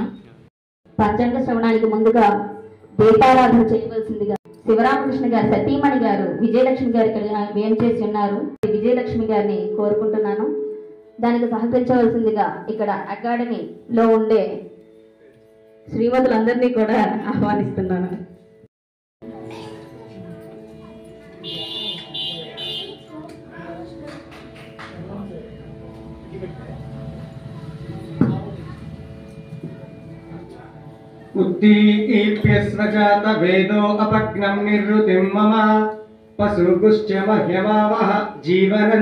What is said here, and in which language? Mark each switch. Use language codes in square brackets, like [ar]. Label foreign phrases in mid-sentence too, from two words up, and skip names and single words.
[te] పంచాంగ శ్రవణానికి ముందుగా దీపారాధన చేయవలసిందిగా శివరామకృష్ణ గారు సతీమణి గారు విజయలక్ష్మి గారు ఇక్కడ వేం చేసి ఉన్నారు. విజయలక్ష్మి గారిని కోరుకుంటున్నాను. దానికి సహకరించవలసిందిగా ఇక్కడ అకాడమీలో ఉండే శ్రీమతులందరినీ కూడా ఆహ్వానిస్తున్నాను. [sa] उत्तीप्यस्वजात वेदो अपग्नं निर्वृतिं मम पशुगुश्च मह्यमावह जीवनं